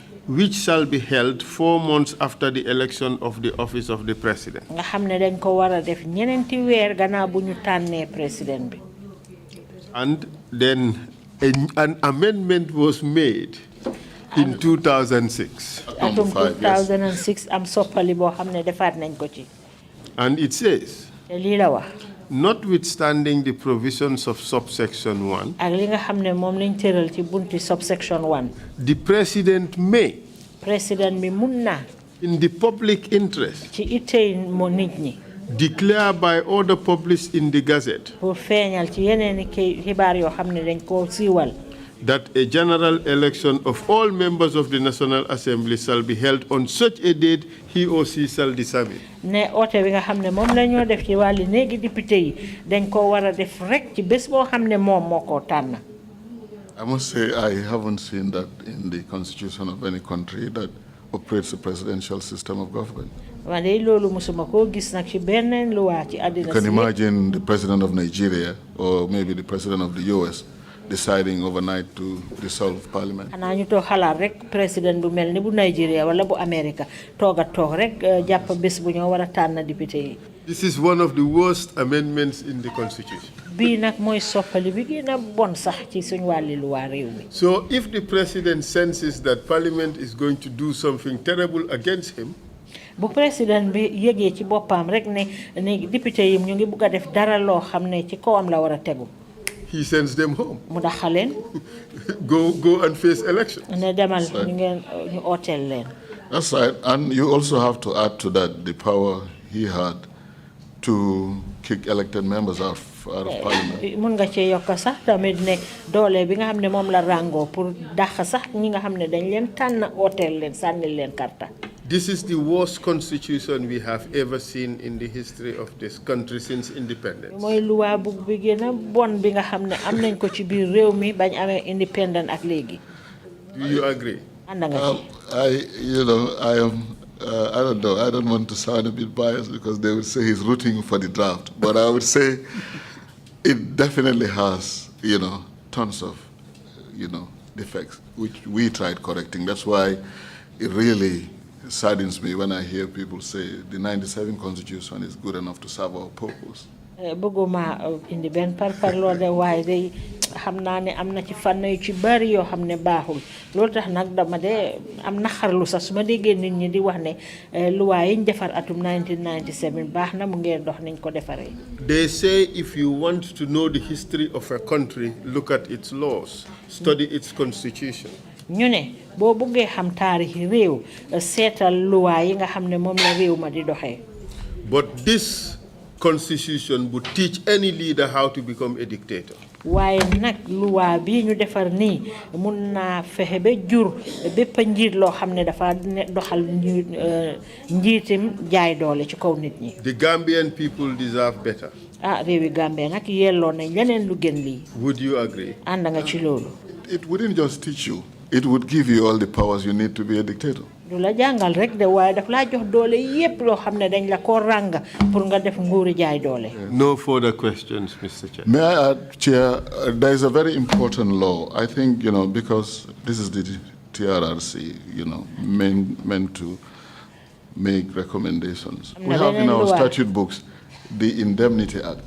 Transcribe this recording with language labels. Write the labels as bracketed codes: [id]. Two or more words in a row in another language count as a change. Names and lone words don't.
[en] Which shall be held 4 months after the election of the office of the president. [wo] nga xam ne dañ ko war a def ñeneenti weer gannaaw bu ñu tànnee président bi. [en] And then an amendment was made in 2006. [wo] atum 2006 am soppali boo xam ne defaat nañ ko ci. [en] And it says, [wo] lii la wax. [en] notwithstanding the provisions of subsection 1, [wo] ak li nga xam ne moom lañ tëral ci bunti subsection 1. [en] the president may [wo] président bi mun na [en] in the public interest, [wo] ci itey mo nit ñi [en] declare by order published in the Gazette [wo] pour feeñal ci yeneeni xibaar yoo xam ne dañ koo siiwal [en] that a general election of all members of the National Assembly shall be held on such a date he or she shall determine. [wo] ne oote bi nga xam ne moom la ñoo def ci wàlli néegi député yi dañ ko war a def rek ci bés boo xam ne moom moo koo tànn. [en] I must say I haven't seen that in the constitution of any country that operates a presidential system of government. [wo] waaye loolu musuma koo gis nag ci benn luwaa ci àddina [en] You can imagine the president of Nigeria or maybe the president of the US deciding overnight to dissolve parliament. [wo] xanaa ñu toog xalaat rek président bu mel ni bu Nigeria wala bu America toog a toog rek jàpp bés bu ñoo war a tànn député yi. [en] This is one of the worst amendments in the constitution. [wo] bii nag mooy soppali bi gën a bon sax ci suñu wàlli luwaa réew mi. [en] So if the president senses that parliament is going to do something terrible against him, [wo] bu président bi yëgee ci boppam rek ne député yi ñu ngi bugg a def dara loo xam ne ci kawam la war a tegu. [en] he sends them home. [wo] mu daxaleen. [en] go and face election. [wo] ne demal ñu ngeen ñu ooteel leen. [en] That's right. And you also have to add to that the power he had to kick elected members out of parliament. [wo] mun nga cee yokk sax tamit ne doole bi nga xam ne moom la ràngoo pour dàq sax ñi nga xam ne dañ leen tànn ooteel leen sànnil leen karta. [en] This is the worst constitution we have ever seen in the history of this country since independence. [wo] mooy luwaa bu bi gën a bon bi nga xam ne am nañ ko ci biir réew mi bañ amee independent ak léegi. [en] Do you agree? [wo] ànd nga ci. [en] I don't know. I don't want to sound a bit biased because they would say he's rooting for the draft. But I would say it definitely has, tons of, defects, which we tried correcting. That's why it really saddens me when I hear people say the 97 Constitution is good enough to serve our purpose. [wo] bëgguma indi benn parparloo de waaye day xam naa ne am na ci fànn yu ci bari yoo xam ne baaxul loolu tax nag dama de am naxarlu sax su ma déggee nit ñi di wax ne luwaa yi ñu defar atum 1997 baax na mu ngeen dox niñ ko defaree. [en] They say if you want to know the history of a country, look at its laws, study its constitution. [wo] ñu ne boo buggee xam taarixi réew seetal luwaa yi nga xam ne moom la réew ma di doxee. [en] But this constitution would teach any leader how to become a dictator. [wo] waaye nag luwaa bi ñu defar nii mun naa fexe ba jur bépp njiit loo xam ne dafa doxal njiitim jaay doole ci kaw nit ñi. [en] The Gambian people deserve better. [wo] réewi Gambie nag yelloo nañ leneen lu gën lii. [en] Would you agree? [wo] ànd nga ci loolu. [en] It wouldn't just teach you. It would give you all the powers you need to be a dictator. [wo] du la jàngal rek de waaye daf laa jox doole yépp loo xam ne dañ la ko ràng pour nga def nguuri jaay doole. [en] No further questions, Mr. Chair. May I add, Chair, there is a very important law. I think, because this is the TRRC, meant to make recommendations. We have in our statute books the Indemnity Act.